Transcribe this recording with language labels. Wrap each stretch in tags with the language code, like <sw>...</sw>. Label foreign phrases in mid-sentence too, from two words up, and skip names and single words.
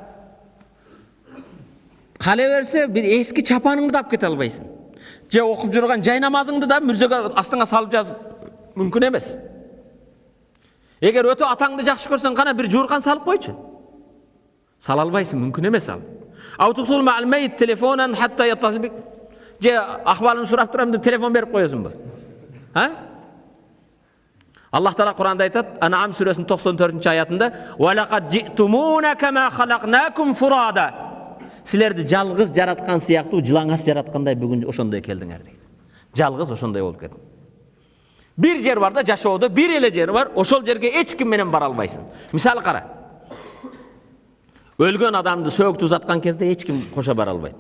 <ky>Кале берсе бир эски чапаныңды алып кете албайсың. Же окуп жүргөн жай намазыңды да мүрзөгө астыңа салып жаз, мүмкүн эмес. Эгер өтө атаңды жакшы көрсөң, кана бир жууркан салып койчу. Сала албайсың, мүмкүн эмес ал.</ky> <ar>أتتصل مع الميت تلفونا حتى يتصل بك.</ar> <ky>Же ахвалын сурап турам деп телефон берип коесуңбу? Аллах Таала Куранда айтат, Ан'ам сүресинин 94-аятында:</ky> <ar>"ولقد جئتمونا كما خلقناكم فرادى."</ar> <ky>Силерди жалгыз жараткан сыяктуу жылаңас жараткандай бүгүн ошондой келдиңер дейт. Жалгыз ошондой болуп кетти. Бир жер бар да, жашоодо бир эле жер бар, ошол жерге эч ким менен бара албайсың. Мисалы кара. Өлгөн адамды сөөктү узаткан кезде эч ким кошо бара албайт.</ky>